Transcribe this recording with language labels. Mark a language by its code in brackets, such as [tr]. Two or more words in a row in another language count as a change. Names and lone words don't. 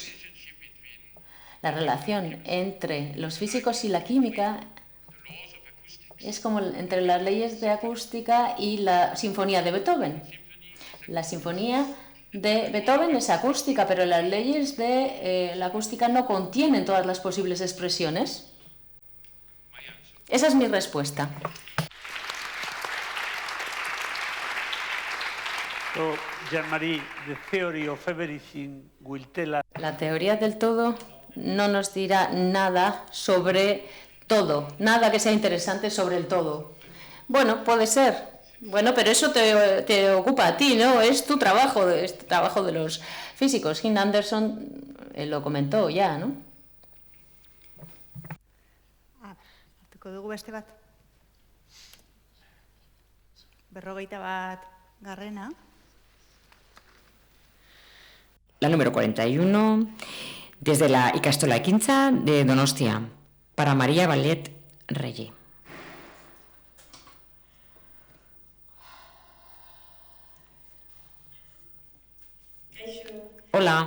[es] La relación entre los físicos y la química es como entre las leyes de acústica y la sinfonía de Beethoven. La sinfonía de Beethoven es acústica, pero las leyes de la acústica no contienen todas las posibles expresiones. Esa es mi respuesta. [en] Jean-Marie, the theory of everything will tell us. [es] La teoría del todo no nos dirá nada sobre todo, nada que sea interesante sobre el todo. Bueno, puede ser. Bueno, pero eso te ocupa a ti, ¿no? Es tu trabajo, es el trabajo de los físicos. Jim Anderson lo comentó ya, ¿no? [eu] Hartuko dugu beste bat. 41 garrena. [es] La número 41, desde la Ikastola Ekintza de Donostia, para María Vallet Reyes. Hola.